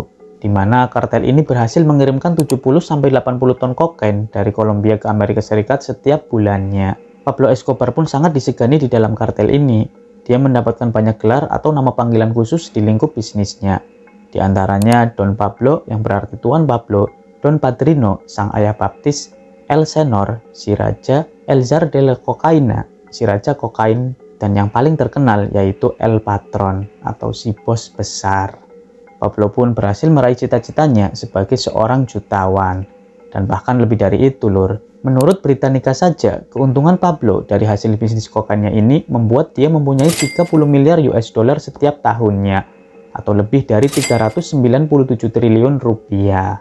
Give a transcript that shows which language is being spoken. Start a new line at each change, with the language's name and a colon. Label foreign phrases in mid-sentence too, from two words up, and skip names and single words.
Indonesian: Di mana kartel ini berhasil mengirimkan 70-80 ton kokain dari Kolombia ke Amerika Serikat setiap bulannya. Pablo Escobar pun sangat disegani di dalam kartel ini. Dia mendapatkan banyak gelar atau nama panggilan khusus di lingkup bisnisnya. Di antaranya Don Pablo yang berarti Tuan Pablo, Don Padrino, sang ayah baptis, El Senor, si raja, El Zar de la Cocaína, si raja kokain, dan yang paling terkenal yaitu El Patron atau si bos besar. Pablo pun berhasil meraih cita-citanya sebagai seorang jutawan. Dan bahkan lebih dari itu lur, menurut Britannica saja, keuntungan Pablo dari hasil bisnis kokainnya ini membuat dia mempunyai 30 miliar
English: US dollar
Indonesian: setiap tahunnya, atau lebih dari 397 triliun rupiah.